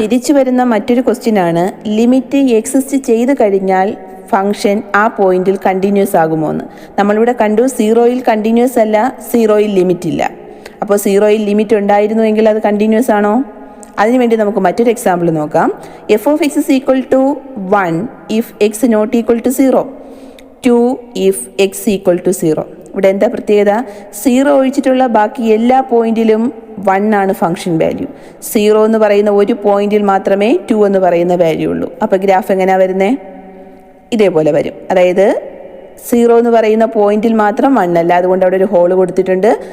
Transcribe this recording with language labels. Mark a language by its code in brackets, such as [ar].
[ml] തിരിച്ചു വരുന്ന മറ്റൊരു ക്വസ്റ്റ്യൻ ആണ്, ലിമിറ്റ് എക്സിസ്റ്റ് ചെയ്ത് കഴിഞ്ഞാൽ ഫംഗ്ഷൻ ആ പോയിന്റിൽ കണ്ടിന്യൂസ് ആകുമോ എന്ന്. നമ്മളിവിടെ കണ്ടു 0യിൽ കണ്ടിന്യൂസ് അല്ല, 0യിൽ ലിമിറ്റ് ഇല്ല. അപ്പോൾ 0യിൽ ലിമിറ്റ് ഉണ്ടായിരുന്നുവെങ്കിൽ അത് കണ്ടിന്യൂസ് ആണോ? അതിനുവേണ്ടി നമുക്ക് മറ്റൊരു എക്സാമ്പിൾ നോക്കാം. [en] f(x) is equal to 1 if x not equal to 0, 2 if x equal to 0. [ml] ഇവിടെ എന്താ പ്രത്യേകത? 0 ഒഴിച്ചിട്ടുള്ള ബാക്കി എല്ലാ പോയിന്റിലും 1 ആണ് ഫംഗ്ഷൻ വാല്യൂ. 0 എന്ന് പറയുന്ന ഒരു പോയിന്റിൽ മാത്രമേ 2 എന്ന് പറയുന്ന വാല്യൂ ഉള്ളൂ. അപ്പോൾ ഗ്രാഫ് എങ്ങനെയാണ് വരുന്നത്? ഇതേപോലെ വരും. അതായത് 0 എന്ന് പറയുന്ന പോയിന്റിൽ മാത്രം 1 അല്ല, അതുകൊണ്ട് അവിടെ ഒരു ഹോൾ കൊടുത്തിട്ടുണ്ട്.